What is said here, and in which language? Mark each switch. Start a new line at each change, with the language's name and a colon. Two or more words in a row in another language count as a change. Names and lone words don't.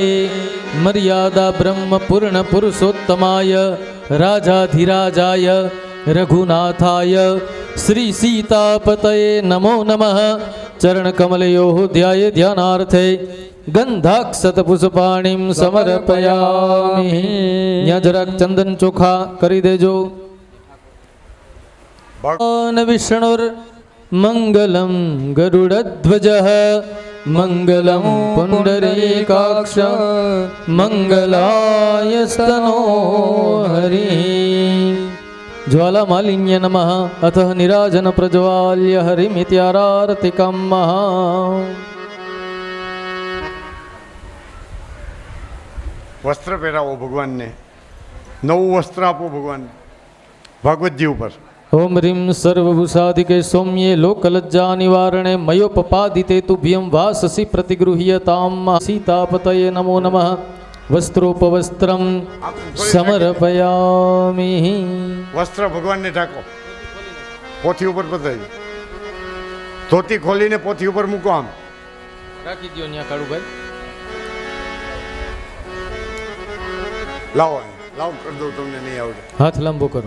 Sanskrit: मर्यादा ब्रह्म पूर्ण पुरुषोत्तमाय राजाधिराजाय रघुनाथाय श्री सीतापतये नमो नमः। चरण कमलयोः ध्याये ध्यानार्थे गंधाक्षत पुष्पाणिं समर्पयामि।
Gujarati: यहाँ જરાક ચંદન ચોખા કરી દેજો।
Sanskrit: भगवान विष्णुर मंगलम गरुडध्वजः मंगलम पुंडरीकाक्ष मंगलाय स्तनो हरि। ज्वालामालिन्य नमः अतः निराजन प्रज्वाल्य हरिमित्यारार्तिकं महा।
Gujarati: वस्त्र પહેરાવો ભગવાનને, નવું વસ્ત્ર આપો ભગવાન ભાગવતજી ઉપર।
Sanskrit: ओम ह्रीं सर्वभूषाधिके सौम्ये लोकलज्जा निवारणे मयोपपादिते तुभ्यं वाससि प्रतिगृह्यतां सीतापतये नमो नमः। वस्त्रोपवस्त्रं समर्पयामि।
Gujarati: વસ્ત્ર ભગવાનને ઢાંકો, પોથી ઉપર પધરાવી, ધોતી ખોલીને પોથી ઉપર મૂકો, આમ રાખી દો। ત્યાં કાળુ ભાઈ લાવો, લાવો કરી દઉં, તમને નહીં આવડે। હાથ લાંબો કરો,